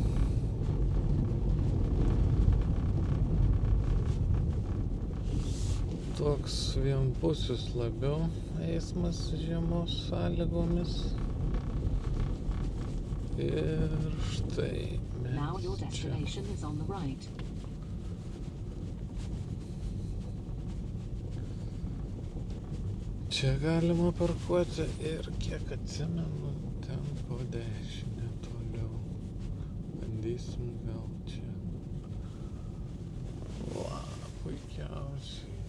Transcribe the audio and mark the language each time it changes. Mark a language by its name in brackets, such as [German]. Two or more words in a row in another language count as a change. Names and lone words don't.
[Lithuanian] Toks vienpusis labiau eismas žiemos sąlygomis. Ir štai [English] Now your [Lithuanian] mes čia. [English] destination is on the right. [Lithuanian] Čia galima parkuoti ir kiek atsimenu, ten po dešinę toliau. Bandysim gal čia. Va, puikiausiai.